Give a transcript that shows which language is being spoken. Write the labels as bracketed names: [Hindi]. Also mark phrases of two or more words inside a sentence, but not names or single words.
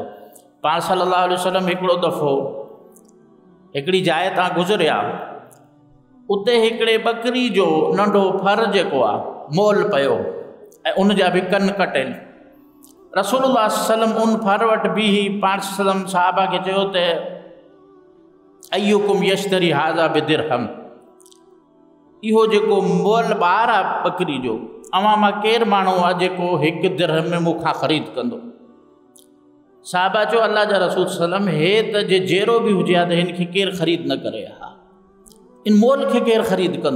[Sindhi] पाण [Arabic] صلى الله عليه وسلم [Sindhi] हिकिड़ो दफ़ो हिकिड़ी जाइ तां गुज़रिया, उते हिकिड़े बकरी जो नंढो फर जेको आहे मोल पियो ऐं उन जा बि कन कटियल। रसूलुल्लाह सल्लम उन फर वटि बीही पाण सल्लम साहबा खे चयो त [Arabic] أيكم يشتري هذا بدرهم, [Sindhi] इहो जेको मोल ॿार आहे बकरी जो, अवां मां केरु माण्हू आहे जेको 1 दिरहम में मूंखां ख़रीद कंदो? साहबा चयो अल्लाह जा रसूल सल्लम, हे त जे जहिड़ो बि हुजे हा त हिन खे केरु ख़रीद न करे हा, इन मोल खे केरु ख़रीद कंदो?